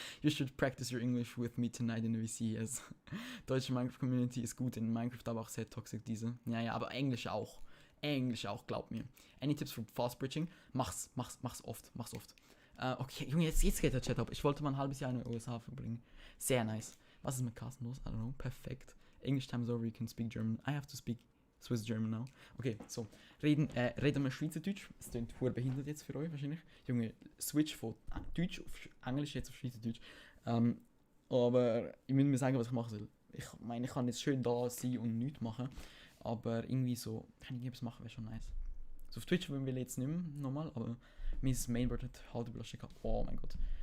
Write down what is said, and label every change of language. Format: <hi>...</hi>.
<en>You should practice your English with me tonight in the VC,</en> <de>Deutsche Minecraft-Community ist gut in Minecraft, aber auch sehr toxisch diese. Ja, aber Englisch auch. Glaub mir.</de> <en>Any tips for fast bridging?</en> <de>Mach's oft. Okay, Junge, jetzt geht der Chat ab. Ich wollte mal ein halbes Jahr in den USA verbringen. Sehr nice. Was ist mit Carsten los?</de> <en>I don't know.</en> <de>Perfekt.</de> <en>English time is over, you can speak German. I have to speak Swiss German now. Okay, so.</en> <de>Reden wir Schweizerdeutsch. Es klingt voll behindert jetzt für euch wahrscheinlich. Junge, switch von Deutsch auf Englisch jetzt auf Schweizerdeutsch. Aber ich muss mir sagen, was ich machen soll. Ich meine, ich kann jetzt schön da sein und nichts machen. Aber irgendwie so, kann ich irgendwas machen, wäre schon nice. So auf Twitch wollen wir jetzt nicht mehr nochmal, aber mein Mainboard hat halt überrascht gehabt. Oh mein Gott.</de>